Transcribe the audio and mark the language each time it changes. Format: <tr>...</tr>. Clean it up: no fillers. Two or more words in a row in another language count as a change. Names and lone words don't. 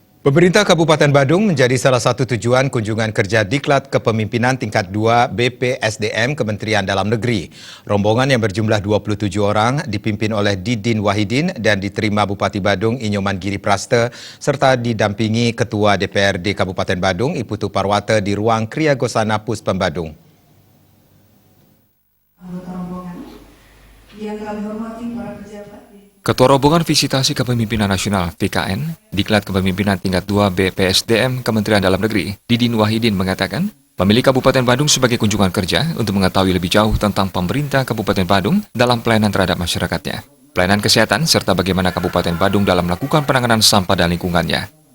<id>Pemerintah Kabupaten Badung menjadi salah satu tujuan kunjungan kerja Diklat Kepemimpinan Tingkat 2 BPSDM Kementerian Dalam Negeri. Rombongan yang berjumlah 27 orang dipimpin oleh Didin Wahidin dan diterima Bupati Badung Inyoman Giri Praste serta didampingi Ketua DPRD Kabupaten Badung Iputu Parwata di ruang Kriya Gosana Puspem Badung. Yang kami hormati para pejabat. Ketua Rombongan Visitasi Kepemimpinan Nasional (VKN) Diklat Kepemimpinan Tingkat 2 BPSDM Kementerian Dalam Negeri, Didin Wahidin mengatakan, memilih Kabupaten Badung sebagai kunjungan kerja untuk mengetahui lebih jauh tentang pemerintah Kabupaten Badung dalam pelayanan terhadap masyarakatnya, pelayanan kesehatan, serta bagaimana Kabupaten Badung dalam melakukan penanganan sampah dan lingkungannya.</id>